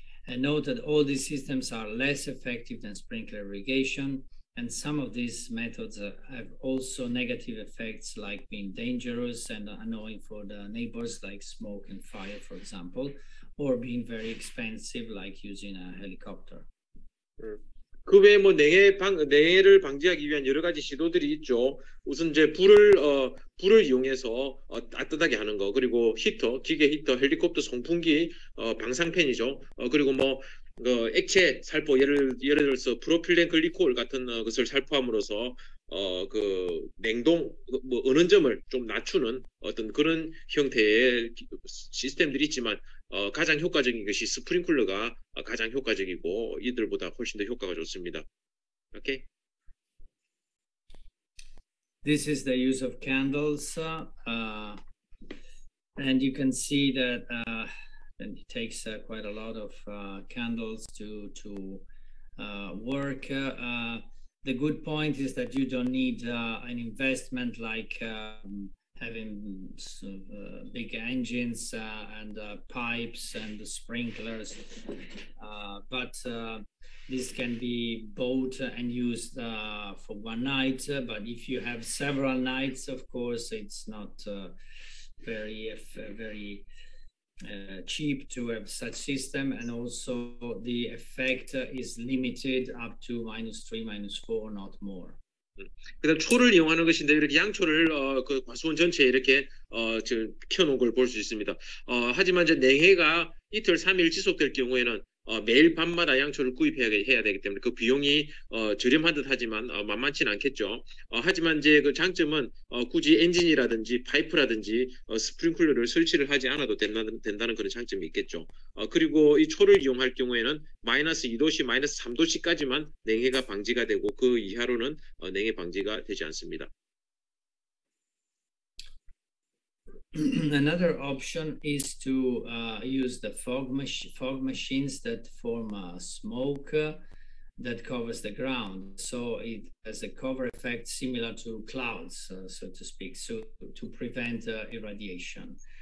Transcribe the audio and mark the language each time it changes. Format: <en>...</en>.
<en>And note that all these systems are less effective than sprinkler irrigation, and some of these methods have also negative effects, like being dangerous and annoying for the neighbors, like smoke and fire, for example, or being very expensive, like using a helicopter.</en> <ko>그 외에 뭐 냉해를 방지하기 위한 여러 가지 시도들이 있죠. 우선 이제 불을 이용해서 따뜻하게 하는 거, 그리고 히터, 기계 히터, 헬리콥터 송풍기, 방사팬이죠. 그리고 뭐 액체 살포, 예를 들어서 프로필렌 글리콜 같은 것을 살포함으로써 그 냉동 뭐 은원점을 좀 낮추는 어떤 그런 형태의 시스템들이 있지만 가장 효과적인 것이 스프링클러가 가장 효과적이고 이들보다 훨씬 더 효과가 좋습니다.</ko> <en>Okay. This is the use of candles, and you can see that it takes quite a lot of candles to work. The good point is that you don't need an investment like having big engines and pipes and sprinklers, but this can be bought and used for one night. But if you have several nights, of course, it's not very cheap to have such system, and also the effect is limited up to -3, -4, not more.</en> <ko>그다음 초를 이용하는 것인데 이렇게 양초를 그 과수원 전체에 이렇게 켜놓은 걸 볼 수 있습니다. 하지만 이제 냉해가 이틀 3일 지속될 경우에는 매일 밤마다 양초를 구입해야 되기 때문에 그 비용이 저렴한 듯하지만 만만치는 않겠죠. 하지만 이제 그 장점은 굳이 엔진이라든지 파이프라든지 스프링클러를 설치를 하지 않아도 된다는 그런 장점이 있겠죠. 그리고 이 초를 이용할 경우에는 -2도씨, -3도씨까지만 냉해가 방지가 되고 그 이하로는 냉해 방지가 되지 않습니다.</ko> <en>Another option is to use the fog machines that form smoke that covers the ground. So it has a cover effect similar to clouds, so to speak, so to prevent irradiation.</en>